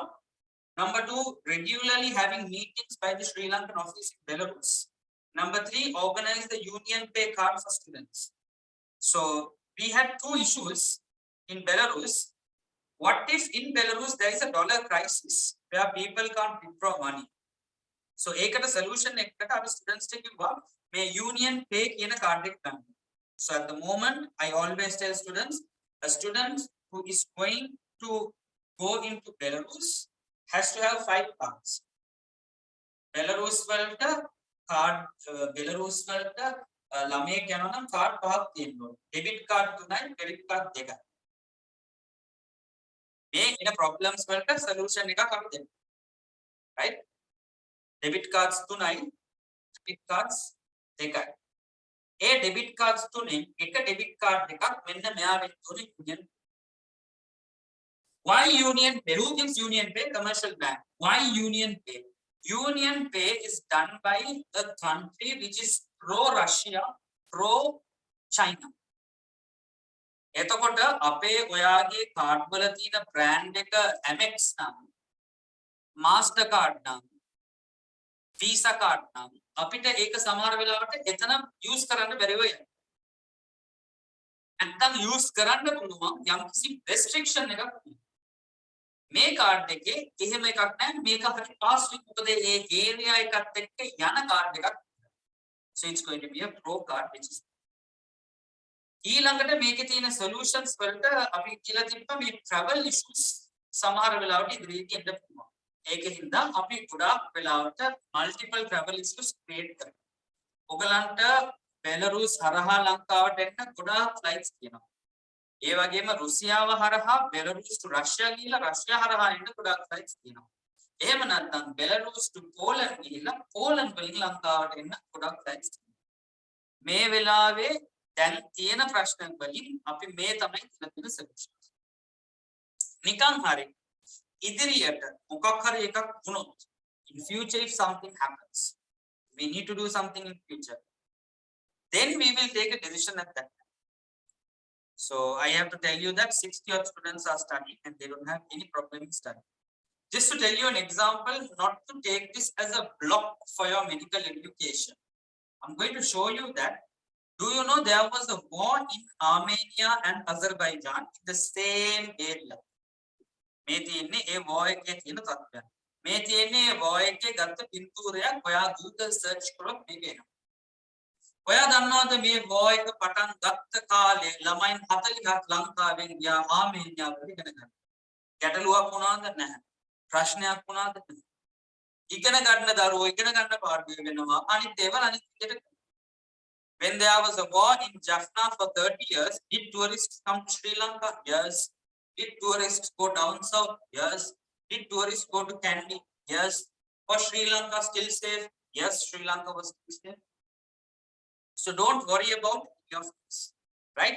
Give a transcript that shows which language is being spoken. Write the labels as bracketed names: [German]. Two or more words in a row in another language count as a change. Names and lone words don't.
[English] Number two, regularly having meetings by the Sri Lankan office in Belarus. Number three, organize the union pay card for students. So we had two issues in Belarus. What if in Belarus there is a dollar crisis where people can't withdraw money? [Sinhala] So ඒකට solution එකකට අපි students ට කිව්වා මේ [English] union pay [Sinhala] කියන card එක ගන්න. [English] So at the moment I always tell students, a student who is going to go into Belarus has to have 5 cards. [Sinhala] Belarus වලට card Belarus වලට ළමයෙක් යනවා නම් card 5ක් තියෙන්න ඕනේ. [English] Debit card [Sinhala] 3යි, [English] credit card [Sinhala] 2යි. මේ ඉන problems වලට solution එකක් අපි දෙන්න. [English] Right? Debit cards [Sinhala] 3යි, [English] credit cards [Sinhala] 2යි. ඒ [English] debit cards [Sinhala] 3න් එක [English] debit card [Sinhala] එකක් මෙන්න මෙයා වෙන්න ඕනේ union. [English] Why union pay? Who gives union pay? Commercial bank. Why union pay? Union pay is done by a country which is pro-Russia, pro-China. [Sinhala] එතකොට අපේ ඔයාගේ card වල තියෙන brand එක Amex නම්, Mastercard නම්, Visa card නම් අපිට ඒක සමහර වෙලාවට එතන use කරන්න බැරිව යනවා. නැත්තම් use කරන්න පුළුවන් යම්කිසි restriction එකක් තියෙනවා. මේ card එකේ එහෙම එකක් නැහැ. මේක අපිට [English] pass with [Sinhala] මොකද ඒ area එකත් එක්ක යන card එකක්. [English] So it's going to be a pro card which is [Sinhala] ඊළඟට මේකේ තියෙන solutions වලට අපි කියලා තිබ්බා මේ [English] travel issues [Sinhala] සමහර වෙලාවට ඉදිරියට එන්න පුළුවන්. ඒකින්ද අපි ගොඩාක් වෙලාවට [English] multiple travel issues [Sinhala] create කරනවා. ඔයගලන්ට Belarus හරහා ලංකාවට එන්න ගොඩාක් flights තියෙනවා. ඒ වගේම රුසියාව හරහා Belarus to Russia ගිහිල්ලා Russia හරහා එන්න ගොඩාක් flights තියෙනවා. එහෙම නැත්නම් Belarus to Poland ගිහිල්ලා Poland වලින් ලංකාවට එන්න ගොඩාක් flights තියෙනවා. මේ වෙලාවේ දැන් තියෙන ප්‍රශ්න වලින් අපි මේ තමයි තියෙන solution. නිකන් හරි ඉදිරියට මොකක් හරි එකක් වුණොත් [English] in future if something happens, we need to do something in future, then we will take a decision at that time. So I have to tell you that 60 odd students are studying and they don't have any problem in studying. Just to tell you an example, not to take this as a block for your medical education, I'm going to show you that. Do you know there was a war in Armenia and Azerbaijan in the same area? [Sinhala] මේ තියෙන්නේ ඒ war එකේ තියෙන තත්ත්වය. මේ තියෙන්නේ ඒ war එකේ ගත්ත පින්තූරයක්. ඔයා Google search කරොත් මේක එනවා. ඔයා දන්නවද මේ war එක පටන් ගත්ත කාලේ ළමයින් 40ක් ලංකාවෙන් ගියා ආමේනියාවට ඉගෙන ගන්න. ගැටලුවක් වුණාද නැහැ. ප්‍රශ්නයක් වුණාද නැහැ. ඉගෙන ගන්න දරුවෝ ඉගෙන ගන්න පාඩුවේ වෙනවා. අනිත් ඒවා අනිත් විදිහට. [English] When there was a war in Jaffna for 30 years, did tourists come to Sri Lanka? Yes. Did tourists go down south? Yes. Did tourists go to Kandy? Yes. Was Sri Lanka still safe? Yes, Sri Lanka was still safe. So don't worry about your face, right?